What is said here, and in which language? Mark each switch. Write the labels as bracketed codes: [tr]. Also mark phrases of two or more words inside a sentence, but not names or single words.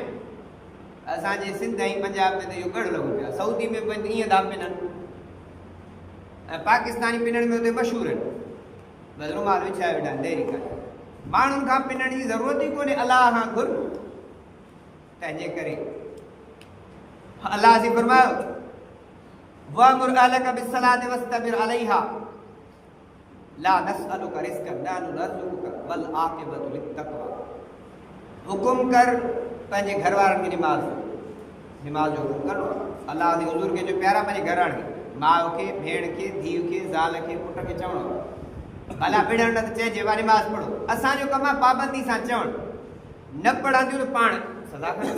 [sd] असांजे सिंध ऐं पंजाब में त इहो गढ़ लॻो पियो आहे, सऊदी में बि ईअं था पिननि, ऐं पाकिस्तानी पिनण में हुते मशहूरु आहिनि। बसि रुमाल विछाए वेठा आहिनि, देरी कान्हे। माण्हुनि खां पिनण जी ज़रूरत ई कोन्हे, अलाह खां घुर। तंहिंजे करे अलाह से फरमायो [ar] وأمر أهلك بالصلاة واصطبر عليها لا نسألك رزقا نحن نرزقك والعاقبة للتقوى. [sd] हुकुम कर पंहिंजे घर वारनि खे नमाज़, निमाज़ जो हुकुम करिणो आहे। अलाह जे हुज़ूर खे जो प्यारा पंहिंजे घराणे खे, माउ खे, भेण खे, धीउ खे, ज़ाल खे, पुट खे चवणो आहे भला विढ़ण न त चइजे वा निमाज़ पढ़ो। असांजो कमु आहे पाबंदी सां चवणु, न पढ़ंदियूं त पाण सज़ा खणनि।